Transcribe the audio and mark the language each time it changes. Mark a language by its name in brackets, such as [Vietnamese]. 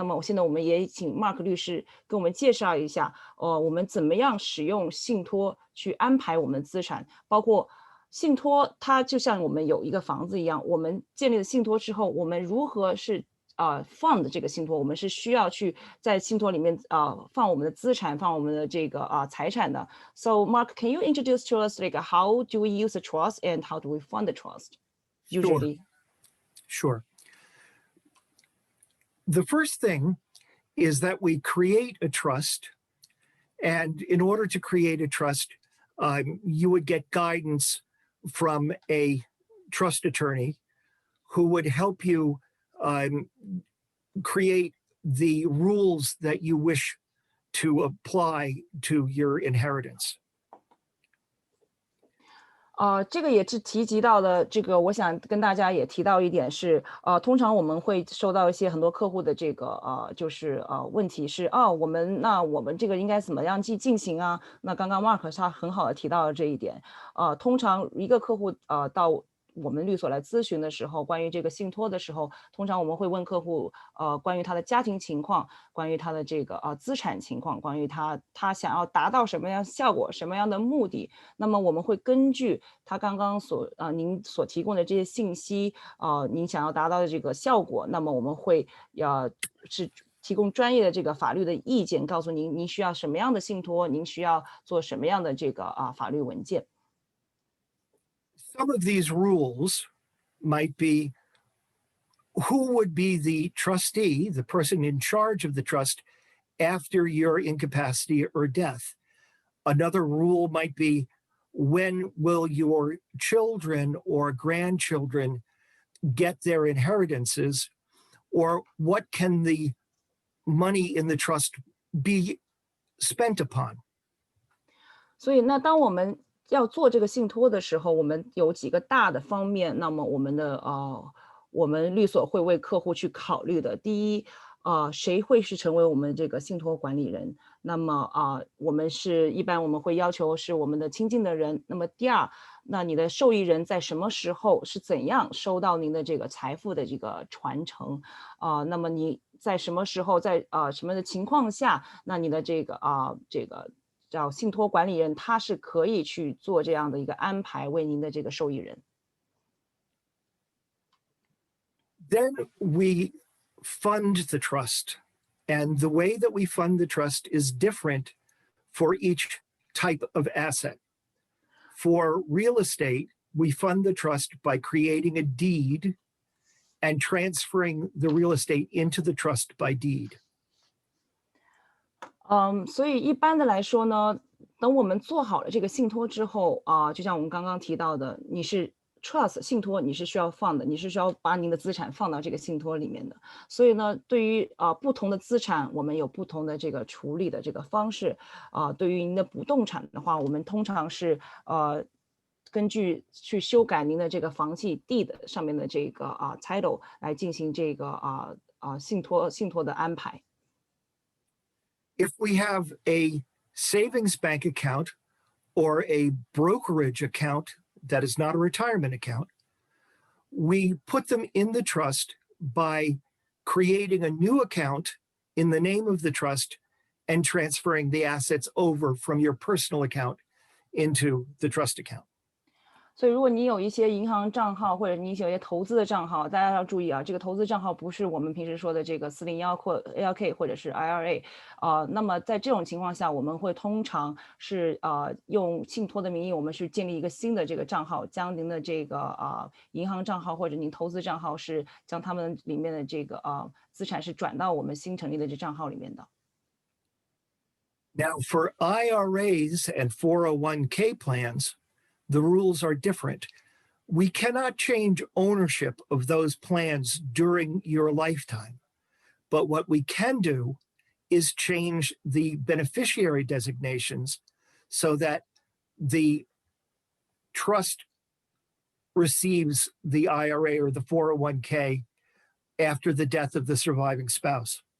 [Chinese] 那么现在我们也请 Mark 律师给我们介绍一下，我们怎么样使用信托去安排我们的资产，包括信托它就像我们有一个房子一样，我们建立了信托之后，我们如何是fund 这个信托，我们是需要去在信托里面放我们的资产，放我们的这个财产的。 [English] So Mark, can you introduce to us like how do we use the trust and how do we fund the trust usually? Sure. The first thing is that we create a trust, and in order to create a trust, you would get guidance from a trust attorney who would help you create the rules that you wish to apply to your inheritance. [Chinese] 这个也是提及到的，这个我想跟大家也提到一点是，通常我们会收到一些很多客户的这个就是问题是，我们这个应该怎么样去进行啊？那刚刚 Mark 他很好的提到了这一点，通常一个客户到我们律所来咨询的时候，关于这个信托的时候，通常我们会问客户，关于他的家庭情况，关于他的这个资产情况，关于他想要达到什么样效果，什么样的目的，那么我们会根据他刚刚您所提供的这些信息，您想要达到的这个效果，那么我们会是提供专业的这个法律的意见，告诉您需要什么样的信托，您需要做什么样的这个法律文件。 [English] Some of these rules might be who would be the trustee, the person in charge of the trust, after your incapacity or death. Another rule might be when will your children or grandchildren get their inheritances, or what can the money in the trust be spent upon? [Chinese] 所以那当我们要做这个信托的时候，我们有几个大的方面，那么我们律所会为客户去考虑的。第一，谁会是成为我们这个信托管理人？那么我们一般我们会要求是我们的亲近的人。那么第二，那你的受益人在什么时候是怎样收到您的这个财富的这个传承？那么你在什么时候，在什么的情况下，那你的这个叫信托管理人，他是可以去做这样的一个安排，为您的这个受益人。 [English] Then we fund the trust. And the way that we fund the trust is different for each type of asset. For real estate, we fund the trust by creating a deed and transferring the real estate into the trust by deed. [Chinese] 所以一般的来说呢，等我们做好了这个信托之后就像我们刚刚提到的，你是 trust 信托，你是需要放的，你是需要把您的资产放到这个信托里面的。所以呢，对于不同的资产，我们有不同的这个处理的这个方式。对于您的不动产的话，我们通常是根据去修改您的这个房契 deed 上面的这个title 来进行这个信托的安排。 [English] If we have a savings bank account or a brokerage account that is not a retirement account, we put them in the trust by creating a new account in the name of the trust and transferring the assets over from your personal account into the trust account. [Chinese] 所以如果你有一些银行账号，或者你有一些投资的账号，大家要注意这个投资账号不是我们平时说的这个401或 ALK 或者是 IRA。那么在这种情况下，我们会通常是用信托的名义，我们是建立一个新的这个账号，将您的这个银行账号或者您投资账号是将他们里面的这个资产是转到我们新成立的这账号里面的。 [English] Now, for IRAs and 401k plans, the rules are different. We cannot change ownership of those plans during your lifetime. But what we can do is change the beneficiary designations so that the trust receives the IRA or the 401k after the death of the surviving spouse.